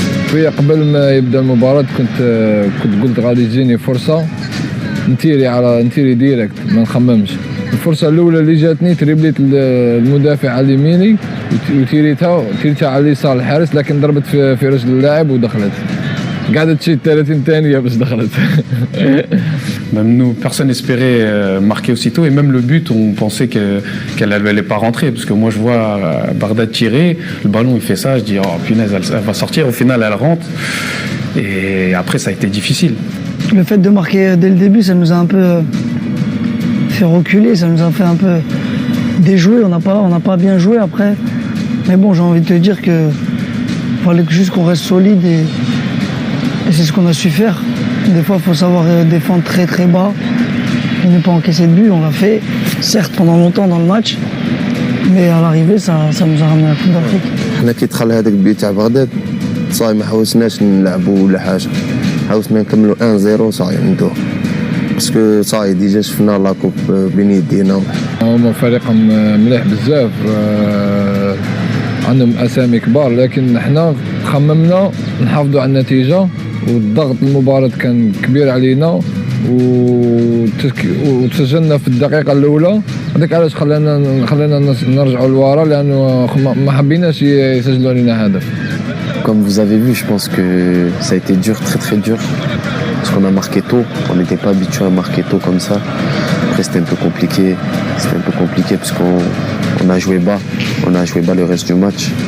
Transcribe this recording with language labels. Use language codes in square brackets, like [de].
[ar] شويه قبل ما يبدا المباراه كنت قلت غادي تجيني فرصه نتيري ديريكت ما نخممش. الفرصه الاولى اللي جاتني تريبليت المدافع على يميني وتيريتها على اليسار الحارس، لكن ضربت في رجل اللاعب ودخلت. قعدت تشي 30 ثانيه باش دخلت. [fr] Même nous, personne n'espérait marquer aussitôt, et même le but, on pensait qu'elle n'allait pas rentrer, parce que moi je vois Bardad tirer, le ballon il fait ça, je dis oh punaise, elle va sortir, au final elle rentre, et après ça a été difficile. Le fait de marquer dès le début, ça nous a un peu fait reculer, ça nous a fait un peu déjouer, on n'a pas bien joué après, mais bon, j'ai envie de te dire que fallait juste qu'on reste solide et c'est ce qu'on a su faire. Des fois, il faut savoir défendre très très bas et ne pas encaisser de but. On l'a fait, certes pendant longtemps dans le match, mais à l'arrivée, ça nous a ramené à la Coupe d'Afrique. [ar] حنا كي دخل هذاك البيت تاع بغداد صاي ما حاولناش نلعبوا ولا حاجه، حاولنا نكملوا 1-0 صاي ندوه باسكو صاي ديجا شفنا لا كوب بين يدينا. هما فريق مليح بزاف، عندهم اسامي كبار، لكن حنا خممنا نحافظوا على النتيجه، والضغط المباراة كان كبير علينا وتسجلنا في الدقيقة الأولى. هذاك علاش خلانا نرجعوا لورا، لأنه ما حبيناش يسجلوا لنا هدف. [fr] Comme vous avez vu, je pense que ça a été dur, très très dur, parce qu'on a marqué tôt, on n'était pas habitué à marquer tôt comme ça. Après c'était un peu compliqué parce qu'on a joué bas le reste du match.